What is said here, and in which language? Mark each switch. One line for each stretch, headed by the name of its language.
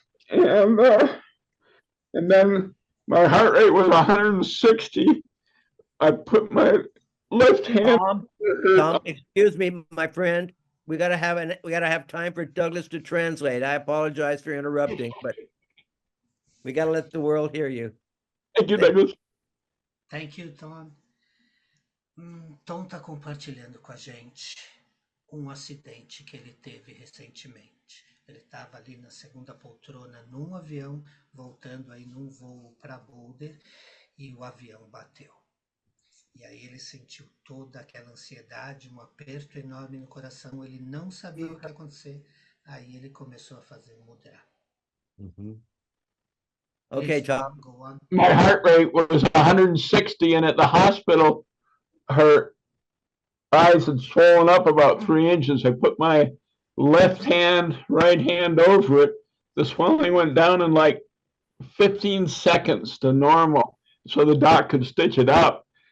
English: And then my heart rate was 160. I put my left hand. Tom, excuse me, my friend. We gotta have time for Douglas to translate. I apologize for interrupting, but we gotta let the world hear you. Thank you, Douglas. Thank you, Tom.
Portuguese: Tom está compartilhando com a gente um acidente que ele teve recentemente. Ele estava ali na segunda poltrona num avião, voltando aí num voo para Boulder, e o avião bateu. E aí ele sentiu toda aquela ansiedade, um aperto enorme no coração, ele não sabia o que ia acontecer. Aí ele começou a fazer mudra.
English: Mhm. Okay, Please, Tom. go on. My heart rate was 160, and at the hospital, her eyes had swollen up about 3 inches. I put my left hand, right hand over it. The swelling went down in like 15 seconds to normal, so the doc could stitch it up.